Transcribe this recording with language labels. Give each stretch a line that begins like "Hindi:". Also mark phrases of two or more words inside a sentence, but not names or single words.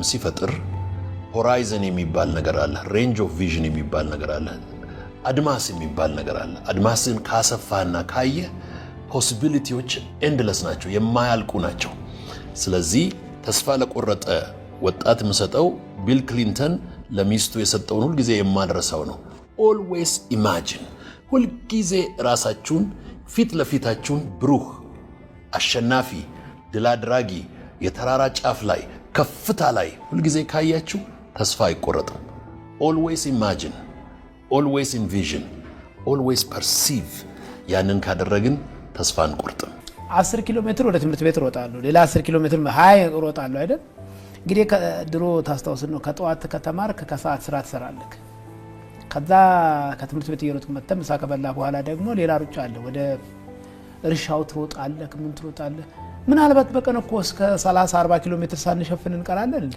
Amharic: ሲፈጥር ሆራይዘን የሚባል ነገር አለ
English: range of vision
Amharic: የሚባል ነገር አለ አድማስ የሚባል ነገር አለ አድማስን ካሰፋና ካየ ፖሲቢሊቲዎች ኤንድለስ ናቸው የማያልቁ ናቸው ስለዚህ ተስፋ ለቆረጠ ወጣት ምሰጠው ቢል ክሊንተን ለሚስቱ የሰጠውን ሁሉ ጊዜ የማድረሳው ነው
English: always imagine
Amharic: ሁሉ ጊዜ ራሳችሁን ፊት ለፊታችሁን ብሩህ አሸናፊ ድል አድራጊ የተራራ ጫፍ ላይ ከፍታ ላይ ሁሉ ጊዜ ካያችሁ ተስፋ አይቆረጥም
English: always imagine always envision always perceive
Amharic: ያንን ካደረግን ተስፋ አንቆርጥም 10 ኪሎ ሜትር ወደ ትምህርት ቤት ሮጣለሁ ሌላ 10 ኪሎ ሜትር 20 ሮጣለሁ አይደል እንግዲህ ድሮ ታስታውስ ነው ከጠዋት ከተማርክ ከሰዓት ስራ ትሰራለህ ከዛ ከትምህርት ቤት እየሮጥክ መተህ ምሳ ከበላ በኋላ ደግሞ ሌላ ሩጫ አለ ወደ እርሻው ትሮጣለህ ምን ትሮጣለህ ምናልባት በቀን እኮ እስከ 30-40 ኪሎ ሜትር ሳንሸፍን እንቀራለን እንዴ